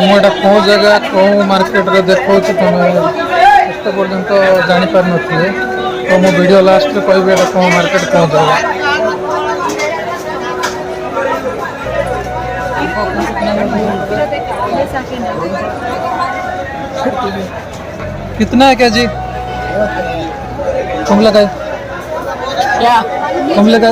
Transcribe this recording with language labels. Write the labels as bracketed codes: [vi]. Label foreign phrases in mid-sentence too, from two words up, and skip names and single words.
[or] ମୁଁ ଏଇଟା କେଉଁ ଜାଗା କେଉଁ ମାର୍କେଟରେ ଦେଖାଉଛି ତୁମେ ଏତେ ପର୍ଯ୍ୟନ୍ତ ଜାଣିପାରିନଥିବେ ତ ମୁଁ ଭିଡ଼ିଓ ଲାଷ୍ଟରେ କହିବି ଏଇଟା କେଉଁ ମାର୍କେଟ କେଉଁ ଜାଗା। [hi] कितना है केजी? कम लगाए क्या कम लगाए